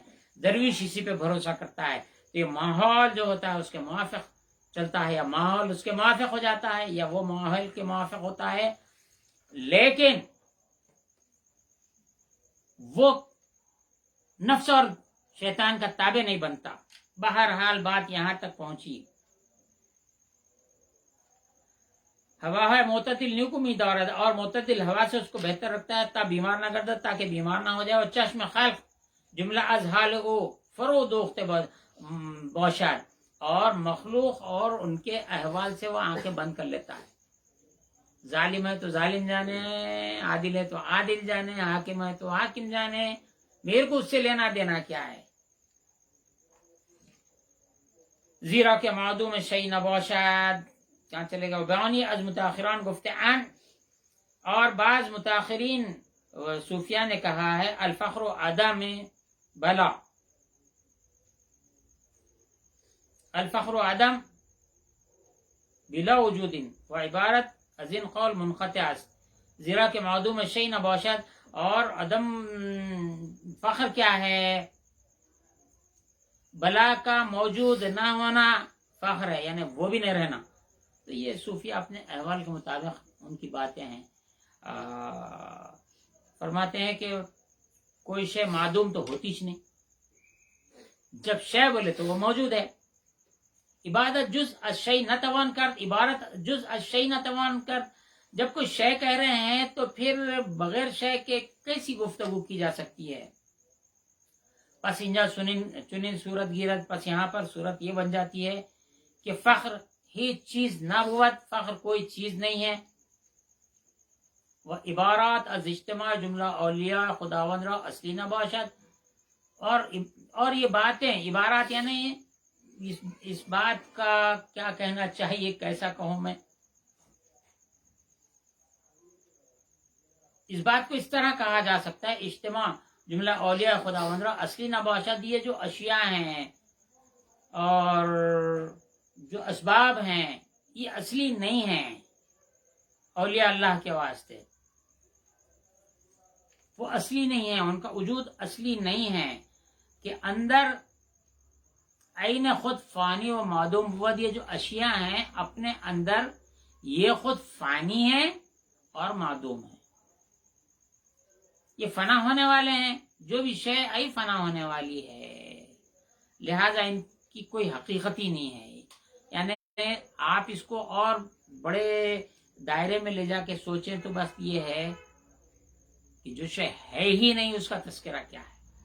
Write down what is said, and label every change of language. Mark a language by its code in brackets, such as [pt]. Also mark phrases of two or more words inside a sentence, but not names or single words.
[ur] درویش اسی پہ بھروسہ کرتا ہے، تو یہ ماحول جو ہوتا ہے اس کے موافق چلتا ہے، یا ماحول اس کے موافق ہو جاتا ہے، یا وہ ماحول کے موافق ہوتا ہے، لیکن وہ نفس اور شیطان کا تابع نہیں بنتا۔ بہرحال بات یہاں تک پہنچی، [fa] ہوا ہے معتدل نیکمی دارد، [ur] اور معتدل ہوا سے اس کو بہتر رکھتا ہے تا بیمار نہ کرتا، تاکہ بیمار نہ ہو جائے۔ [fa] اور چشم خلق جملہ از حال او فرو دوخت باشد، [ur] اور مخلوق اور ان کے احوال سے وہ آنکھیں بند کر لیتا ہے۔ ظالم ہے تو ظالم جانے، عادل ہے تو عادل جانے، حاکم ہے تو حاکم جانے، میرے کو اس سے لینا دینا کیا ہے؟ [fa] زیرا کے معدوم شیء نباشد، [ur] کہاں چلے گا؟ [fa] بیانی از متاخران گفتعان، [ur] اور بعض متاخرین صوفیہ نے کہا ہے [ar] الفخر عدم بلا، الفخر عدم بلا [fa] وجود و عبارت از این قول منقطع است۔ زیرا کے معدوم شیء نباشد، [ur] اور عدم فخر کیا ہے؟ بلا کا موجود نہ ہونا فخر ہے، یعنی وہ بھی نہیں رہنا۔ تو یہ صوفیہ اپنے احوال کے مطابق ان کی باتیں ہیں، فرماتے ہیں کہ کوئی شے معدوم تو ہوتی ہی نہیں، جب شے بولے تو وہ موجود ہے۔ [fa] عبادت جز الشیء نتوان کرد، عبارت جز الشیء نتوان کرد، [ur] جب کوئی شے کہہ رہے ہیں تو پھر بغیر شے کے کیسی گفتگو کی جا سکتی ہے؟ [fa] پس انجا چنین صورت گیرد، [ur] پس یہاں پر صورت یہ بن جاتی ہے کہ [fa] فخر ہی چیز نہ بود، [ur] فخر کوئی چیز نہیں ہے۔ [fa] وہ عبارات از اجتماع جملہ اولیاء خداوند را اصلی نباشد، [ur] اور یہ باتیں عبارات یعنی اس بات کا کیا کہنا چاہیے، کیسا کہوں میں، اس بات کو اس طرح کہا جا سکتا ہے [fa] اجتماع جملہ اولیاء خداوند را اصلی نباشد، [ur] یہ جو اشیاء ہیں اور جو اسباب ہیں یہ اصلی نہیں ہیں اولیاء اللہ کے واسطے، وہ اصلی نہیں ہیں، ان کا وجود اصلی نہیں ہے، کہ [fa] اندر عین خود فانی و معدوم بود، [ur] یہ جو اشیاء ہیں اپنے اندر یہ خود فانی ہے اور معدوم ہے۔ یہ فنا ہونے والے ہیں، جو بھی شے آئی فنا ہونے والی ہے، لہذا ان کی کوئی حقیقت ہی نہیں ہے. یعنی آپ اس کو اور بڑے دائرے میں لے جا کے سوچیں تو بس یہ ہے کہ جو شے ہے ہی نہیں اس کا تذکرہ کیا ہے.